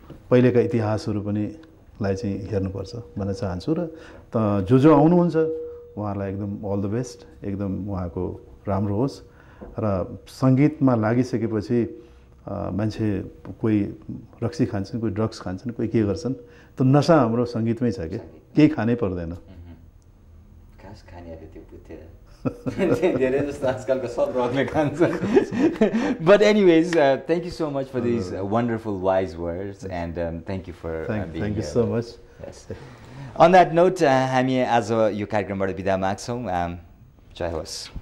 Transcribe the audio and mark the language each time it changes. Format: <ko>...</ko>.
<ne>पहिलेका इतिहासहरू पनि लाई चाहिँ हेर्नुपर्छ भन्न चाहन्छु र जो आउनुहुन्छ उहाँहरूलाई एकदम अल द बेस्ट एकदम उहाँको राम्रो होस् र सङ्गीतमा लागिसकेपछि मान्छे कोही रक्सी खान्छन् कोही ड्रग्स खान्छन् कोही के गर्छन् त नसा हाम्रो सङ्गीतमै छ कि केही खानै पर्दैन घाँस खानेहरूले त्यो बुझ्थेन धेरै जस्तो आजकलको सब रगले खान्छ</ne> <en>but anyways thank you so much for these wonderful wise words and thank you for being here. Thank you so much. Yes. On that note</en> <ne>हामी आज यो कार्यक्रमबाट बिदा माग्छौँ जय होस्</ne>